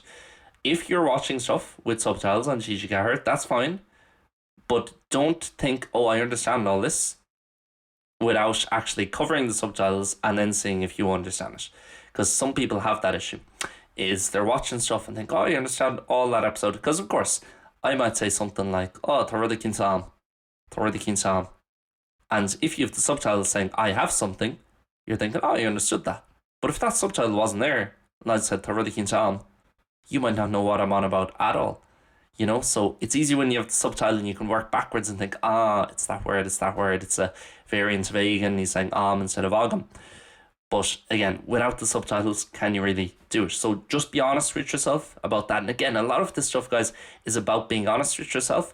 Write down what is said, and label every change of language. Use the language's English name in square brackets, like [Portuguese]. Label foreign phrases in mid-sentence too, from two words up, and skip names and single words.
[English] If you're watching stuff with subtitles on TG that's fine, but don't think, oh, I understand all this, without actually covering the subtitles and then seeing if you understand it. Because some people have that issue, is they're watching stuff and think, oh, I understand all that episode. Because of course, I might say something like, [Irish] oh, tá rud a cinn. [English] And if you have the subtitles saying, I have something, you're thinking, oh, I understood that. But if that subtitle wasn't there, and I said, [Irish] tá rud a cinn, [English] you might not know what I'm on about at all. So it's easy when you have the subtitle and you can work backwards and think, it's that word. It's a variant of Agan, he's saying instead of agam. But again, without the subtitles, can you really do it? So just be honest with yourself about that. And again, a lot of this stuff, guys, is about being honest with yourself.